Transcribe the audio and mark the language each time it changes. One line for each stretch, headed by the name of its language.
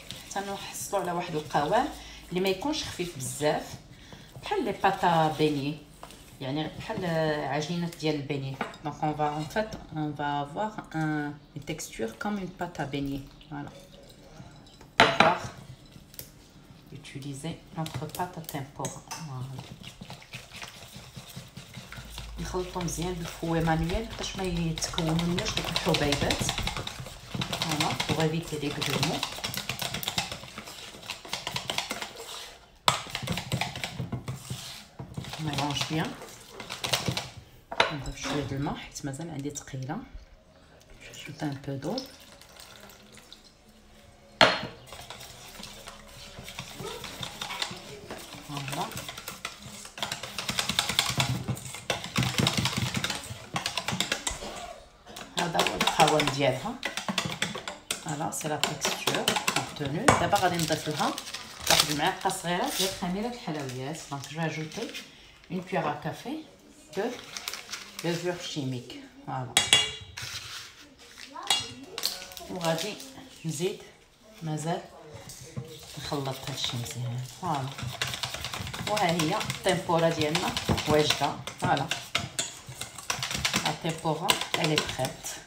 Arabic: حتى نحصلوا على واحد القوام اللي ما يكونش خفيف بزاف، بحال لي باتا بيني، يعني بحال عجينه ديال البيني.
French: Donc on va avoir une texture comme une pâte à beignet. Voilà. Pour pouvoir utiliser notre pâte à tempura. Voilà.
Arabic: نخلطو مزيان بالفوي مانيوال باش ما يتكونوناش ديك الحبيبات.
French: Voilà, pour éviter les grumeaux. On mélange bien.
Arabic: نضيف شويه د الماء حيت مازال عندي ثقيله.
French: J'ajoute un peu d'eau. Voilà.
Arabic: هذا هو القوام ديالها.
French: Voilà, c'est la texture obtenue.
Arabic: دابا غادي نضيف لها واحد المعلقه صغيره ديال خميره الحلويات.
French: Donc je vais ajouter une cuillère à café de levure chimique. Voilà.
Arabic: وغادي نزيد مازال نخلط هادشي مزيان. فوالا، وها هي التمبورا ديالنا واجده.
French: فوالا، التمبورا الي بريت.